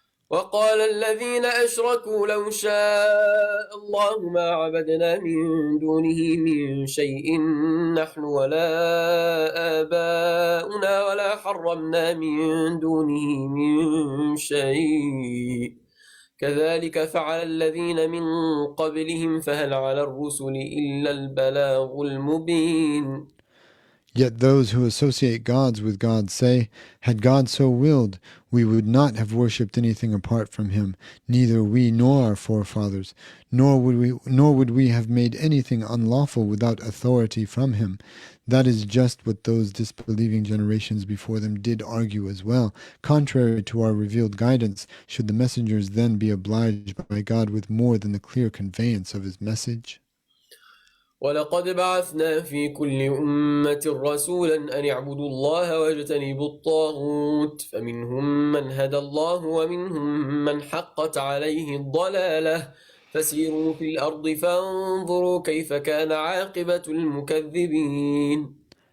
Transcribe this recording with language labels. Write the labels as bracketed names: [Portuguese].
[Arabic] وقال الذين أشركوا لو شاء الله ما عبدنا من دونه من شيء نحن ولا آباؤنا ولا حرمنا من دونه من شيء كذلك فعل الذين من قبلهم فهل على الرسل إلا البلاغ المبين. [English] Yet those who associate gods with God say, "Had God so willed, we would not have worshipped anything apart from him, neither we nor our forefathers, nor would we have made anything unlawful without authority from him." That is just what those disbelieving generations before them did argue as well. Contrary to our revealed guidance, should the messengers then be obliged by God with more than the clear conveyance of his message? [Arabic] ولقد بعثنا في كل أمة رسولا أن اعبدوا الله واجتنبوا الطاغوت فمنهم من هدى الله ومنهم من حقت عليه الضلالة فسيروا في الأرض فانظروا كيف كان عاقبة المكذبين.